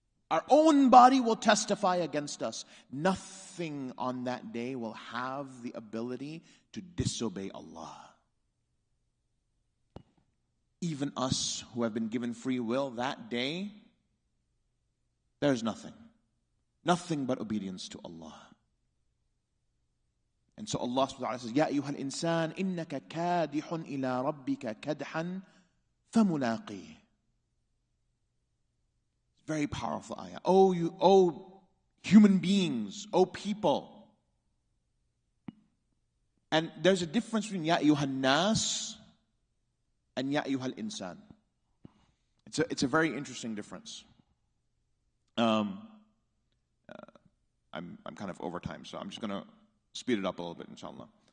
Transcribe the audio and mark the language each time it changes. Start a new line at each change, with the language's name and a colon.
English: Our own body will testify against us. Nothing on that day will have the ability to disobey Allah. Even us who have been given free will, that day, there's nothing. Nothing but obedience to Allah.
Arabic: And so Allah subhanahu wa ta'ala says, يَا أَيُّهَا الْإِنسَانِ إِنَّكَ كَادِحٌ إِلَىٰ رَبِّكَ كَدْحًا فَمُلَاقِيهِ.
English: Very powerful ayah. Oh human beings, oh people. And there's a difference between Ya Ayyuhan Nas and Ya Ayyuhal Insan. It's a very interesting difference. I'm kind of over time, so I'm just going to speed it up a little bit, inshallah.